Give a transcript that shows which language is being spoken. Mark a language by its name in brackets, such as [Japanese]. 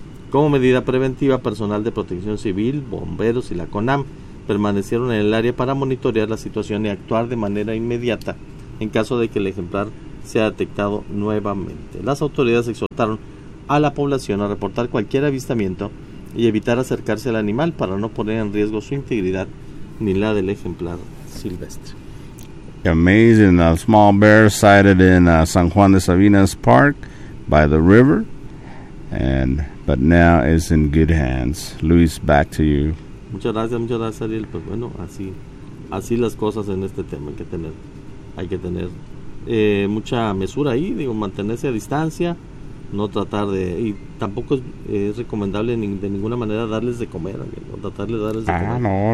[Spanish] Como medida preventiva, personal de Protección Civil, bomberos y la CONAM permanecieron en el área para monitorear la situación y actuar de manera inmediata en caso de que el ejemplar sea detectado nuevamente. Las autoridades exhortaron a la población a reportar cualquier avistamiento y evitar acercarse al animal para no poner en riesgo su integridad ni la del ejemplar silvestre. [English] Amazing, a small bear sighted in San Juan de Sabinas Park by the river, but now is in good hands. Luis, back to you. [Spanish] Muchas gracias, Ariel. Pues bueno, así las cosas en este tema. Hay que tener mucha mesura ahí, digo, mantenerse a distancia, no tratar de, y tampoco es recomendable de ninguna manera darles de comer, ¿no?